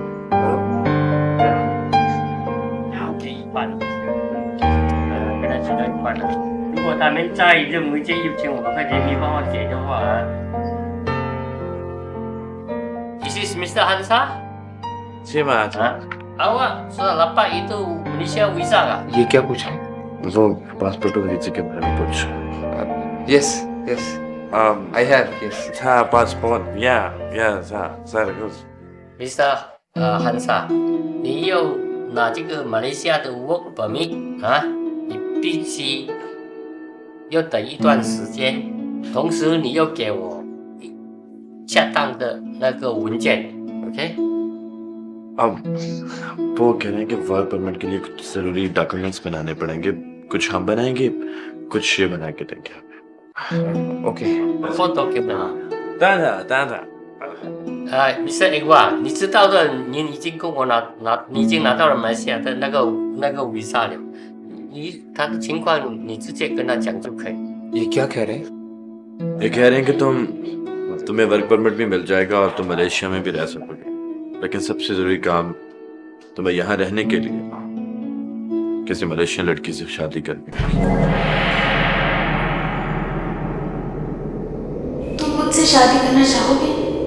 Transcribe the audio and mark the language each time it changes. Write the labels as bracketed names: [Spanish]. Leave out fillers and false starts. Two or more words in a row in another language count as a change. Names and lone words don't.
[Chinese] 要给一半，给他吃掉一半了。如果他们再认为这1500块钱没办法给的话 ， [English] This is Mr. Hansa? [Malay] Siapa? Awak sudah dapat itu Malaysia visa kah? [Hindi] ये क्या पूछा? वो पासपोर्ट और वीजा के बारे में पूछ। [English] Yes. I have, yes. 他 passport, yeah, Sargus. [Chinese] Mr. Hansa, 你要拿这个马来西亚的 [English] work permit [Chinese] 啊，你必须要等一段时间，同时你要给我恰当的那个文件 ，OK？ [Hindi] अब वो कह रहे हैं कि [English] work permit [Hindi] के लिए कुछ जरूरी डॉक्यूमेंट्स बनाने पड़ेंगे। कुछ हम बनाएंगे, कुछ ये बना के देंगे। [Chinese] OK。 Foto 给我。当然。 Mr. Egwa， 你知道的，你已经跟我你已经拿到了马来西亚的那个 visa 了。他的情况你直接跟他讲就可以。 [Hindi] ये क्या कह रहे हैं? ये कह रहे हैं कि तुम्हें [English] work permit [Hindi] भी मिल जाएगा और तुम मलेशिया में भी रह सकोगे, लेकिन सबसे जरूरी काम तुम्हें यहाँ रहने के लिए किसी मलेशियन लड़की से शादी करनी है। तुम मुझसे शादी करना चाहोगे?